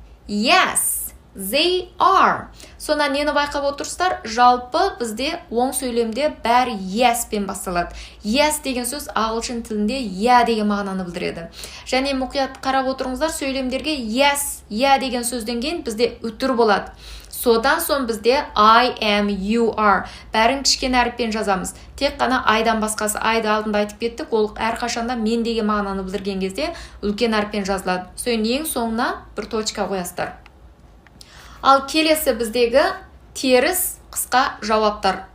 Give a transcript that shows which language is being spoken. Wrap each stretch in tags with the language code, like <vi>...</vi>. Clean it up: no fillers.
<en>Yes, they are.</en> <kk>Сонда нені байқап отырсыздар? Жалпы бізде оң сөйлемде бәрі yes пен басталады. Yes деген сөз ағылшын тілінде yeah деген мағынаны білдіреді. Және мұқият қарап отырыңыздар, сөйлемдерге yes, yeah деген сөзден кейін бізде үтір болады. Содан соң бізде</kk> <en>I am, you are.</en> <kk>Бәрін кішкене әріппен жазамыз. Тек қана айдан басқасы, айды алдында айтып кеттік, ол әрқашанда мен деген мағынаны білдірген кезде үлкен әріппен жазылады. Содан ең соңына бір точка қоясыздар. Ал келесі біздегі теріс қысқа жауаптар.</kk>